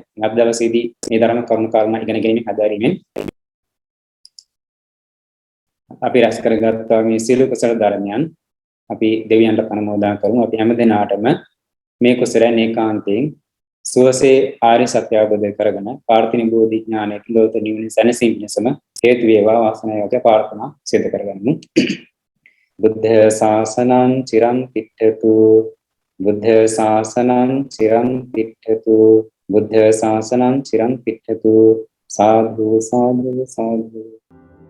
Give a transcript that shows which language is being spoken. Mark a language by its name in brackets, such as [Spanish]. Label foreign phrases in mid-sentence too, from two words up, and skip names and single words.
[Sinhala] අද දවසේදී මේ ධර්ම කරුණු කාරණා ඉගෙන ගැනීම හදාරීමෙන් අපි රැස් කරගත්තා මේ සියලු කුසල ධර්මයන් අපි දෙවියන්ට අනුමෝදන් කරමු. අපි හැම දිනාටම මේ කුසලයන් ඒකාන්තයෙන් සුවසේ ආර්ය සත්‍ය අවබෝධ කරගෙන පාර්ථින බෝධි ඥානයේ කිලෝත නිවන සැනසීම පිණිසම හේතු වේවා වාසනාවක ප්‍රාර්ථනා සිදු කරගන්නු. [Pali] බුද්ධ ශාසනං චිරං තිට්ඨතු බුද්ධ ශාසනං චිරං තිට්ඨතු බුද්ධ ශාසනං චිරං තිට්ඨතු සාදු සාදු සාදු